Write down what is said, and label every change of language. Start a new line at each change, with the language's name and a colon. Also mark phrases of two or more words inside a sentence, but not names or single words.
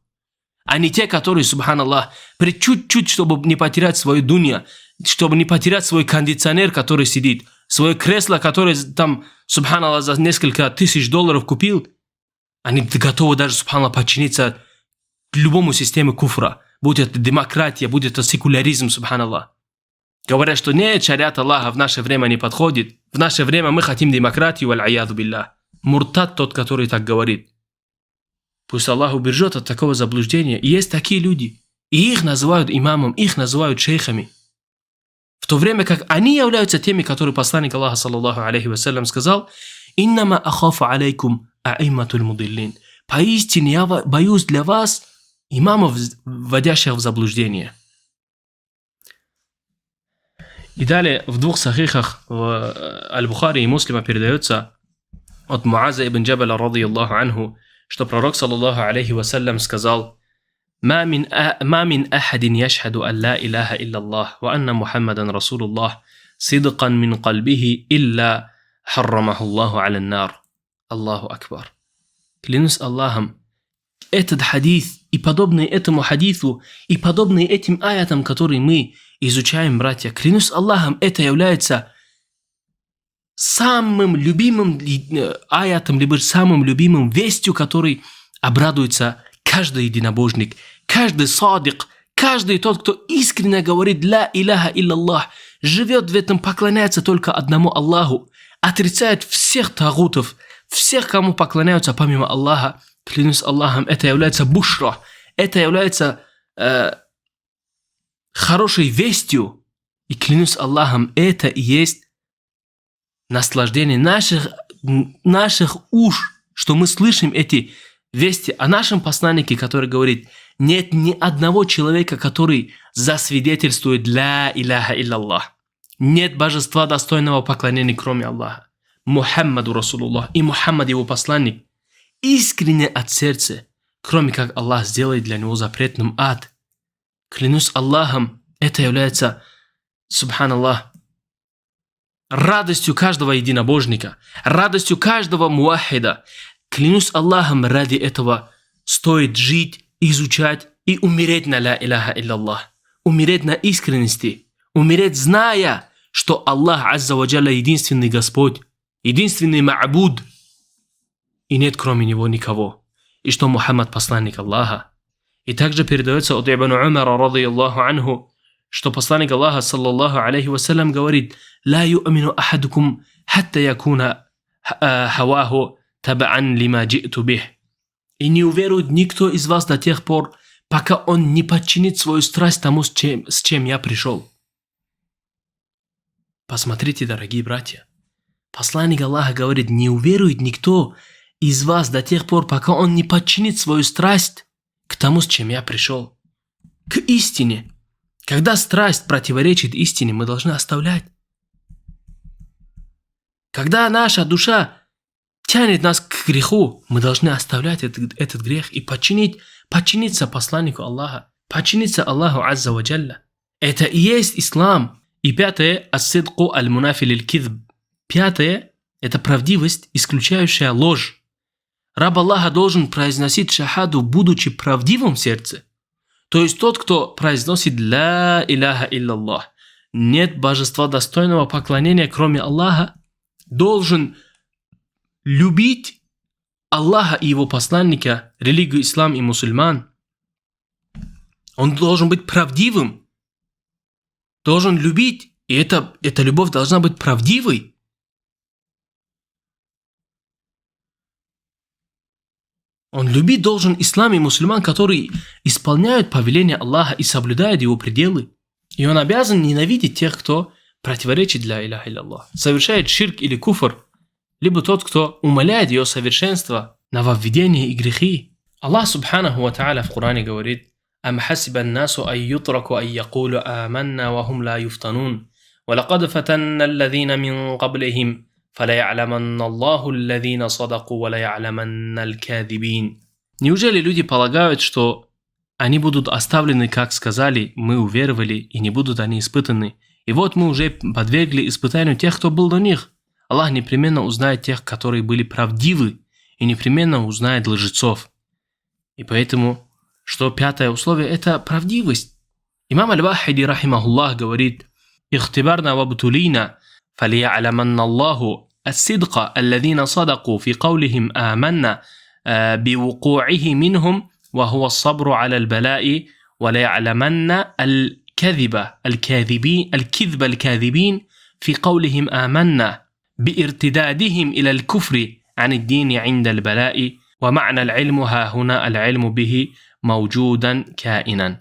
Russian: А не те, которые, субханаллах, при чуть-чуть, чтобы не потерять свою дунья, чтобы не потерять свой кондиционер, который сидит, свое кресло, которое там, субханаллах, за несколько тысяч долларов купил, они готовы даже, субханаллах, подчиниться любому системе куфра. Будь это демократия, будь это секуляризм, субханаллах. Говорят, что нет, шариат Аллаха в наше время не подходит. В наше время мы хотим демократию,
Arabic: العياذ بالله.
Russian: Муртад тот, который так говорит. Пусть Аллах убережет от такого заблуждения. И есть такие люди. И их называют имамом, их называют шейхами. В то время как они являются теми, которые посланник Аллаха,
Arabic: صلى الله عليه وسلم,
Russian: сказал:
Arabic: «إنما أخاف عليكم الأئمة المضلين».
Russian: Поистине я боюсь для вас имамов, вводящих в заблуждение. И далее в двух сахихах Аль-Бухари и Муслима передается от Муаза ибн Джабаля,
Arabic: رضي الله عنه,
Russian: что пророк,
Arabic: صلى الله عليه وسلم,
Russian: сказал:
Arabic: «ما من أحد يشهد أن لا إله إلا الله وأن محمدا رسول الله صدقا من قلبه إلا حرمه الله على النار». الله أكبر.
Russian: Клянусь Аллахом, этот хадис и подобные этому хадису, и подобные этим аятам, которые мы изучаем, братья, клянусь Аллахом, это является самым любимым аятом, либо самым любимым вестью, который обрадуется каждый единобожник, каждый садик, каждый тот, кто искренне говорит
Arabic: «لا إله إلا الله»,
Russian: живет в этом, поклоняется только одному Аллаху, отрицает всех тагутов, всех, кому поклоняются помимо Аллаха. Клянусь Аллахом, это является бушра, это является хорошей вестью. И клянусь Аллахом, это и есть наслаждение наших уш, что мы слышим эти вести о нашем посланнике, который говорит: нет ни одного человека, который засвидетельствует
Arabic: «لا إله إلا الله».
Russian: Нет божества достойного поклонения, кроме Аллаха.
Arabic: محمد رسول الله.
Russian: И Мухаммад его посланник. Искренне от сердца, кроме как Аллах сделает для него запретным ад. Клянусь Аллахом, это является, субханаллах, радостью каждого единобожника, радостью каждого муахида. Клянусь Аллахом, ради этого стоит жить, изучать и умереть на
Arabic: لا إله إلا الله.
Russian: Умереть на искренности, умереть, зная, что Аллах
Arabic: عز وجل
Russian: единственный Господь, единственный ма'буд, и нет кроме него никого, и что Мухаммад посланник Аллаха. И также передается от Ибн Умара,
Arabic: رضي الله عنه,
Russian: что посланник Аллаха,
Arabic: صلى الله عليه وسلم,
Russian: говорит:
Arabic: «لا يؤمن أحدكم حتى يكون هواه تبعا لما جئت به».
Russian: И не уверует никто из вас до тех пор, пока он не подчинит свою страсть тому, с чем я пришел. Посмотрите, дорогие братья. Посланник Аллаха говорит: не уверует никто из вас до тех пор, пока он не подчинит свою страсть к тому, с чем я пришел. К истине. Когда страсть противоречит истине, мы должны оставлять. Когда наша душа тянет нас к греху, мы должны оставлять этот грех и подчиниться посланнику Аллаха, подчиниться Аллаху
Arabic: عز وجل.
Russian: Это и есть ислам. И пятое,
Arabic: الصدق المنافي للكذب.
Russian: Пятое – это правдивость, исключающая ложь. Раб Аллаха должен произносить шахаду, будучи правдивым в сердце. То есть тот, кто произносит
Arabic: «لا إله إلا الله»,
Russian: нет божества достойного поклонения, кроме Аллаха, должен любить Аллаха и его посланника, религию ислам и мусульман. Он должен быть правдивым, должен любить, и эта любовь должна быть правдивой. Он любить должен ислам и мусульман, которые исполняют повеления Аллаха и соблюдают его пределы. И он обязан ненавидеть тех, кто противоречит
Arabic: لا إله إلا الله,
Russian: совершает ширк или куфр, либо тот, кто умаляет ее совершенство, нововведения и грехи. Аллах
Arabic: سبحانه وتعالى
Russian: в Коране говорит:
Arabic: «أم حسب الناس أن يتركوا أن يقولوا آمنا وهم لا يفتنون ولقد فتنا الذين من قبلهم».
Russian: Неужели люди полагают, что они будут оставлены, как сказали, мы уверовали, и не будут они испытаны? И вот мы уже подвергли испытанию тех, кто был до них. Аллах непременно узнает тех, которые были правдивы, и непременно узнает лжецов. И поэтому, что пятое условие, это правдивость. Имам Аль-Вахиди, рахимахуллах, говорит:
Arabic: «اختبرنا وابتلينا فليعلمن الله الصدق الذين صدقوا في قولهم آمنا بوقوعه منهم وهو الصبر على البلاء ولا يعلمن الكذب الكاذبين في قولهم آمنا بارتدادهم إلى الكفر عن الدين عند البلاء ومعنى العلم ها هنا العلم به موجودا كائنا».